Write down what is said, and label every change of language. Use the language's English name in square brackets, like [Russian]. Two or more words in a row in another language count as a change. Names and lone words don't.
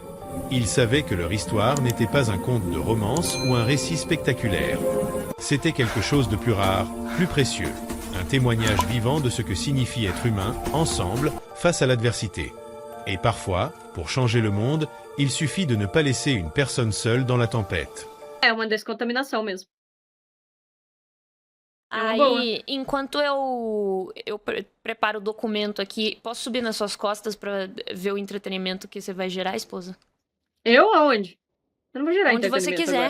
[French] Ils savaient que leur histoire n'était pas un conte de romance ou un récit spectaculaire. C'était quelque chose de plus rare, plus précieux. Un témoignage vivant de ce que signifie être humain, ensemble, face à l'adversité. Et parfois, pour changer le monde, il suffit de ne pas laisser une personne seule dans la tempête. [Portuguese] É uma descontaminação mesmo. É uma boa. Aí, enquanto eu preparo o documento aqui, posso subir nas suas costas pra ver o entretenimento que você vai gerar, esposa? Eu aonde? Eu não vou gerar Onde você quiser.